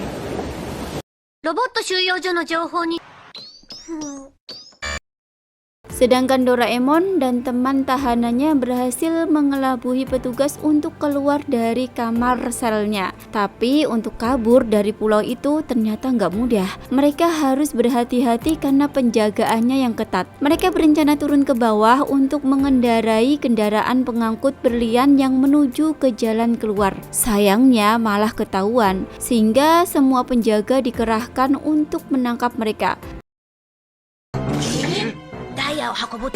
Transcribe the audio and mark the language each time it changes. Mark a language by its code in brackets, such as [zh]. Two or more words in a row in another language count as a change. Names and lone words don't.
[ja] ロボット収容所の情報に。 [id] Sedangkan Doraemon dan teman tahanannya berhasil mengelabui petugas untuk keluar dari kamar selnya. Tapi untuk kabur dari pulau itu ternyata nggak mudah. Mereka harus berhati-hati karena penjagaannya yang ketat. Mereka berencana turun ke bawah untuk mengendarai kendaraan pengangkut berlian yang menuju ke jalan keluar. Sayangnya malah ketahuan, sehingga semua penjaga dikerahkan untuk menangkap mereka. [ja] ダイヤを運ぶって